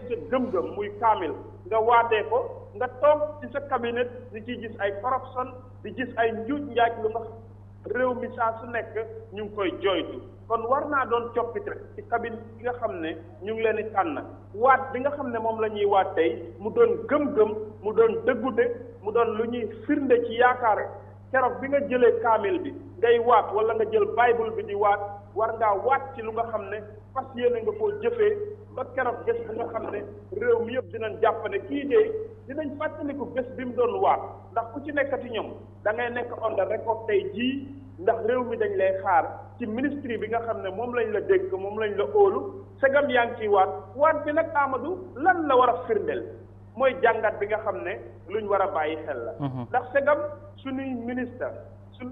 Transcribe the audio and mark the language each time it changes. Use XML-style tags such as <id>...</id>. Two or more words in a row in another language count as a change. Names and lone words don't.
<wo>ci sa gëm-gëm muy kaamil nga waatee ko nga toog ci sa cabinet di ciy gis ay corruption di gis ay njuuj njaaj lu nga réew mi saa su nekk ñu ngi koy jooytu kon war naa doon coppite ci cabinet bi nga xam ne ñu ngi leen di tànn waat bi nga xam ne moom la ñuy waat tey mu doon gëm-gëm mu doon dëggute mu doon lu ñuy firnde ci yaakaar keroog bi nga jëlee kaamil bi ngay waat wala nga jël bible bi di waat war ngaa waat ci lu nga xam ne fas yéene nga koo jëfee ba keroog bés bu nga xam ne réew mi yëpp dinañ jàpp ne kii de dinañ fàttaliku bés bi mu doon waat ndax ku ci nekkati ñoom da ngay nekk</wo> <en>on the record</en> <wo>tey jii ndax réew mi dañ lay xaar ci ministre bi nga xam ne moom lañ la dégg moom lañ la óolu segam yaa ngi ciy waat bi nag Amadou lan la war a firndeel mooy jàngat bi nga xam ne luñ war a bàyyi xel la ndax segam suñuy ministre suñ</wo>